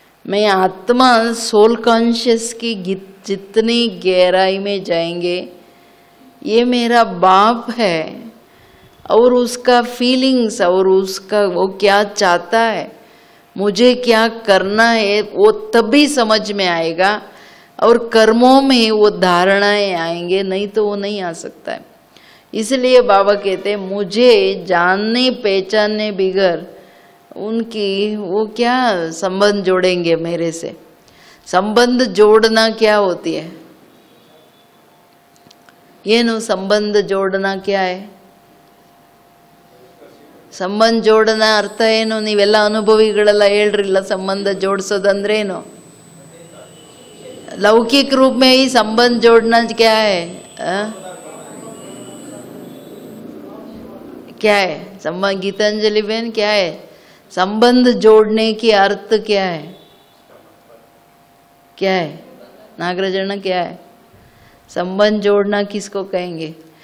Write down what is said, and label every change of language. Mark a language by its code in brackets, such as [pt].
[hi] मैं आत्मा soul conscious की जितनी गहराई में जाएंगे, ये मेरा बाप है और उसका फीलिंग्स और उसका वो क्या चाहता है, मुझे क्या करना है, वो तभी समझ में आएगा और कर्मों में वो धारणाएं आएंगे, नहीं तो वो नहीं आ सकता है। इसलिए बाबा कहते हैं मुझे जानने पहचानने बिगर उनकी वो क्या संबंध जोड़ेंगे मेरे से? संबंध जोड़ना क्या होती है? [kn] ಏನು ಸಂಬಂಧ ಜೋಡನ [hi] क्या है? [kn] ಸಂಬಂಧ ಜೋಡನ ಅರ್ಥ ಏನು? ನೀವೆಲ್ಲ ಅನುಭವಿಗಳೆಲ್ಲ ಹೇಳ್ರಿಲ್ಲ ಸಂಬಂಧ ಜೋಡಿಸೋದಂದ್ರೆ ಏನು? [hi] लौकिक रूप में ही संबंध जोड़ना क्या है? क्या है संबंध? गीतांजलि बहन क्या है संबंध जोड़ने की अर्थ क्या है? क्या है नागराजन, क्या है संबंध जोड़ना? किसको कहेंगे?